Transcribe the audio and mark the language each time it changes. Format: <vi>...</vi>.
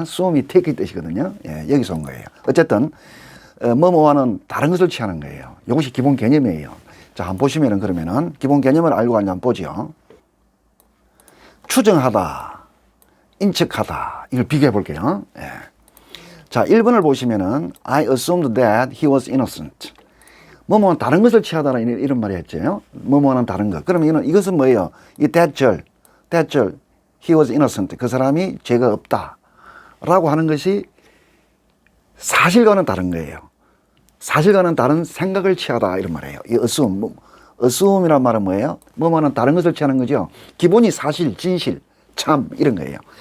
<ko>assume이 take의 뜻이거든요. 예, 여기서 온 거예요. 어쨌든 뭐뭐와는 다른 것을 취하는 거예요. 이것이 기본 개념이에요. 자, 한번 보시면은 그러면은 기본 개념을 알고 한번 보죠. 추정하다, 인척하다 이걸 비교해 볼게요. 예. 자, 1번을 보시면은</ko> <en>I assumed that he was innocent.</en> <ko>뭐뭐는 다른 것을 취하다라는 이런 말이 했죠. 뭐뭐는 다른 것. 그러면 이것은 뭐예요? 이 대절</ko> <en>he was innocent.</en> <ko>그 사람이 죄가 없다 라고 하는 것이 사실과는 다른 거예요. 사실과는 다른 생각을 취하다 이런 말이에요. 이 assume이란 말은 뭐예요? 뭐뭐는 다른 것을 취하는 거죠. 기본이 사실, 진실, 참 이런 거예요.</ko>